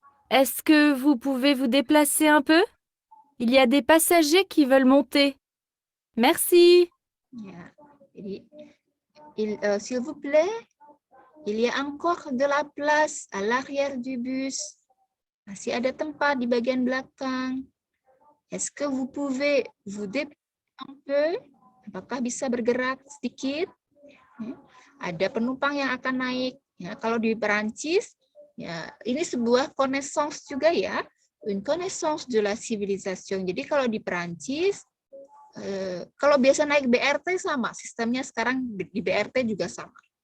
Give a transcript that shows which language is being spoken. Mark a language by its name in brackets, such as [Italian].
[French] Est-ce que vous pouvez vous déplacer un peu? Il y a des passagers qui veulent monter. Merci. [Indonesian] Ya. Jadi [French] s'il vous plaît, il y a encore de la place à l'arrière du bus. [Indonesian] Masih ada tempat di bagian belakang. [French] Est-ce que vous pouvez vous déplacer un peu? [Indonesian] Apakah bisa bergerak sedikit? Ya. Ada penumpang yang akan naik. Ya, kalau di Perancis, ya ini sebuah connaissance juga ya, [French] une connaissance de la civilisation. [Indonesian] Jadi kalau di Perancis, kalau biasa naik BRT sama, sistemnya sekarang di BRT juga sama.